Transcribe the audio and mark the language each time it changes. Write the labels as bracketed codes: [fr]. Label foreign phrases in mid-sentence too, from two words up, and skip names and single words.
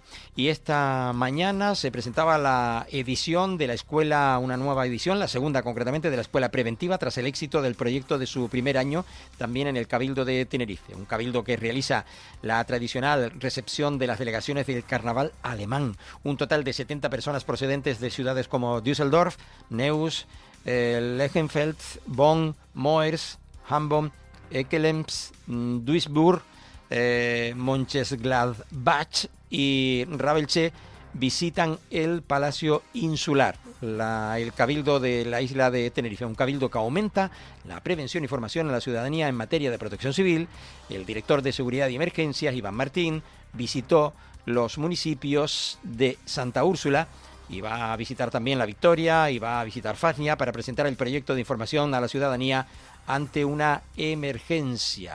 [es] Y esta mañana se presentaba la edición de la escuela, una nueva edición, la segunda concretamente, de la escuela preventiva, tras el éxito del proyecto de su primer año, también en el Cabildo de Tenerife. Un cabildo que realiza la tradicional recepción de las delegaciones del carnaval alemán. Un total de 70 personas procedentes de ciudades como Düsseldorf, Neuss, Lechenfeld, Bonn, Moers, Hamburg, Ekelemps, Duisburg, Mönchengladbach y Rabelche visitan el Palacio Insular, el Cabildo de la isla de Tenerife, un cabildo que aumenta la prevención y formación a la ciudadanía en materia de protección civil. El director de Seguridad y Emergencias, Iván Martín, visitó los municipios de Santa Úrsula y va a visitar también La Victoria y va a visitar Faznia para presentar el proyecto de información a la ciudadanía ante una emergencia.